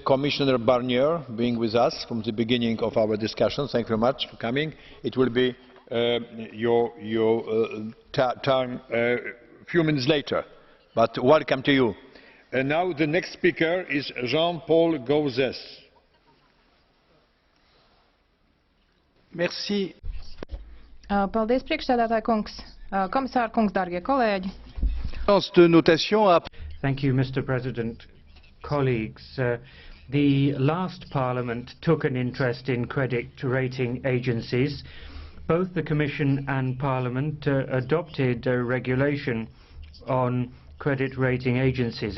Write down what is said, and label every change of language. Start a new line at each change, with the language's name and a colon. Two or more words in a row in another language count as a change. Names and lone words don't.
English: Commissioner Barnier, being with us from the beginning of our discussion. Thank you very much for coming. It will be your turn a few minutes later, but welcome to you. And now the next speaker is Jean-Paul Gauzès.
French: Merci.
Latvian: Paldies, priekšsēdētāja kungs, komisāra kungs, dārgie kolēģi.
English: Thank you, Mr. President. Colleagues, the last Parliament took an interest in credit rating agencies. Both the Commission and Parliament adopted a regulation on credit rating agencies.